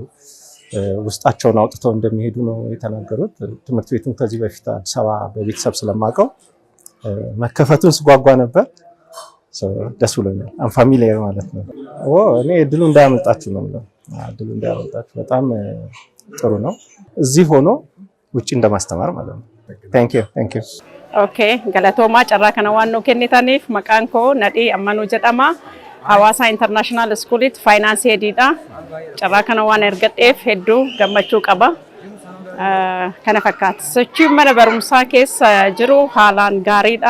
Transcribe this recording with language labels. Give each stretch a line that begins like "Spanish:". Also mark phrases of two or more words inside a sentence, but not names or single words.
Amharic: ውስጣቸውን አውጥተው እንደሚሄዱ ነው የተናገሩት። ትምህርት ቤቱን ከዚህ በፊት አዲስ አበባ በቤተሰብ ስለማውቀው መከፈቱን ስጓጓ ነበር። ደስ ብሎኛል። ፋሚሊየር ማለት ነው። እኔ እድሉ እንዳያመልጣችሁ ነው የምለው። እድሉ እንዳያመልጣችሁ በጣም ጥሩ ነው። እዚህ ሆኖ ውጪ እንደማስተማር ማለት ነው።
English: thank you
Oromo: Okay, galatoma carraa kana waan nu kennitaniif maqaan koo Nadhii Ammanuu jedhama. Hawassa International School it
English: finance headidha.
Oromo: Carraa kana waan ergadheef hedduu gammachuu qaba. Kana fakkaata. Sochiin mana barumsaa keessa jiru haalaan gaariidha.